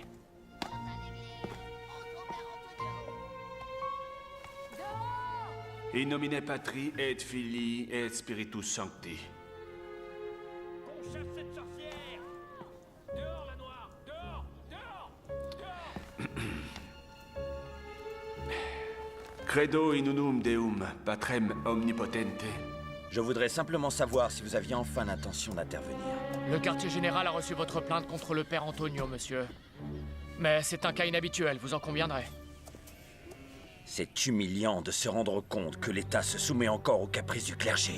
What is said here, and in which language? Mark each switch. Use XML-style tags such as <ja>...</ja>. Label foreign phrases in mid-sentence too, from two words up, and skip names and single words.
<fr>Rentre à l'église. Rentre au Père Antonio.</fr> <la>In nomine Patri et Filii et Spiritus Sancti.</la> <fr>Qu'on chasse cette sorcière. Dehors, la noire. Dehors. Dehors. Dehors.</fr> <la>Credo in unum Deum, Patrem omnipotente.</la> <fr>Je voudrais simplement savoir si vous aviez enfin l'intention d'intervenir. Le quartier général a reçu votre plainte contre le père Antonio, monsieur. Mais c'est un cas inhabituel, vous en conviendrez. C'est humiliant de se rendre compte que l'État se soumet encore aux caprices du clergé.</fr>